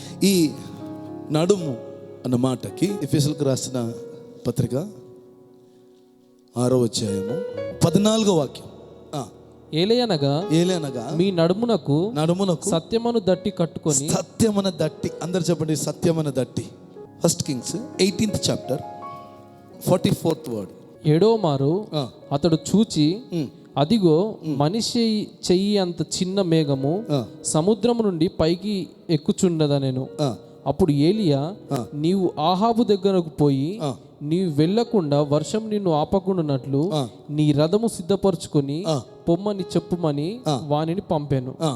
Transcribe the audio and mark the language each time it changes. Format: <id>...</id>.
<te>ఈ నడుము అన్న మాటకి ఎఫెసీయులకు రాసిన పత్రిక 6వ అధ్యాయము 14వ వాక్యం. ఏలయనగా మీ నడుమునకు సత్యమను దట్టి కట్టుకొని. సత్యమన దట్టి. అందరు చెప్పండి, సత్యమన దట్టి.</te> <en>1 Kings 18th chapter 44th word.</en> <te>7వ మారు అతడు చూచి అదిగో మనిషి చెయ్యి అంత చిన్న మేఘము సముద్రము నుండి పైకి ఎక్కుచుండదనెను. అప్పుడు ఏలియా, నీవు ఆహాబు దగ్గరకు పోయి నీవు వెళ్లకుండా వర్షం నిన్ను ఆపకుండానట్లు నీ రథము సిద్ధపరచుకొని పొమ్మని చెప్పుమని వానిని పంపాను.</te>